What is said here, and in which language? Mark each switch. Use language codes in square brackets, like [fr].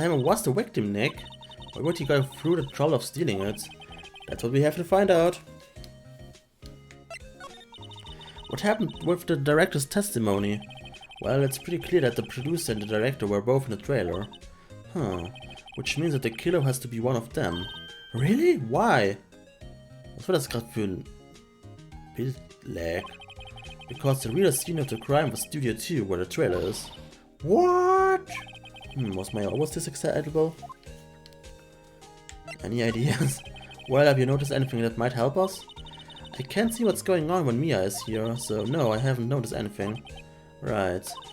[en] Hammer was the victim, Nick. Why would he go through the trouble of stealing it? That's what we have to find out. What happened with the director's testimony? Well, it's pretty clear that the producer and the director were both in the trailer. Huh. Which means that the killer has to be one of them. Really? Why? [de] Was war das gerade für ein Bildlag? [en] Because the real scene of the crime was Studio 2, where the trailer is. What? Was Maya always this excitable? Any ideas? Well, have you noticed anything that might help us? I can't see what's going on when Mia is here, so no, I haven't noticed anything. Right.